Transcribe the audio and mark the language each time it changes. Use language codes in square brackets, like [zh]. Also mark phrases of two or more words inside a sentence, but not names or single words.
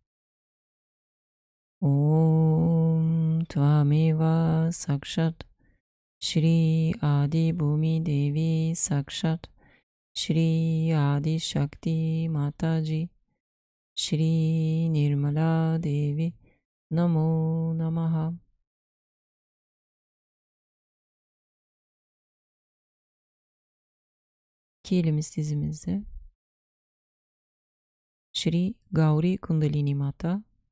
[sa] ॐ त्वमेव साक्षात् श्री आदि भूमि देवी साक्षात् श्री आदि शक्ति माताजी श्री निर्मला देवी नमो नमः. [tr] İki elimiz dizimizde. [sa] श्री गौरी कुण्डलिनी माता.